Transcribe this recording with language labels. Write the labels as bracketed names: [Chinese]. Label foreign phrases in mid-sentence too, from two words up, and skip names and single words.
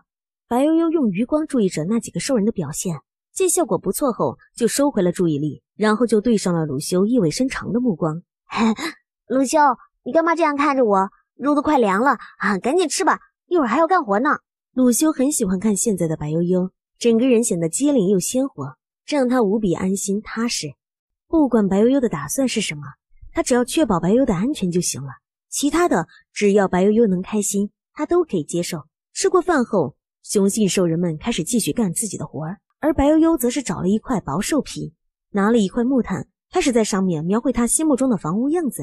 [Chinese] 白悠悠用餘光注意着那幾個獸人的表現，見效果不錯後，就收回了注意力，然後就對上了魯修意味深長的目光。鲁修，你幹嘛這樣看着我？肉都快涼了啊，趕緊吃吧，一會兒還要幹活呢。魯修很喜歡看現在的白悠悠，整個人顯得機靈又鮮活，這讓他無比安心踏實。不管白悠悠的打算是什麼，他只要確保白悠悠的安全就行了，其他的只要白悠悠能開心，他都可以接受。吃過飯後，雄性獸人們開始繼續幹自己的活兒，而白悠悠則是找了一塊薄獸皮，拿了一塊木炭，開始在上面描繪他心目中的房屋樣子。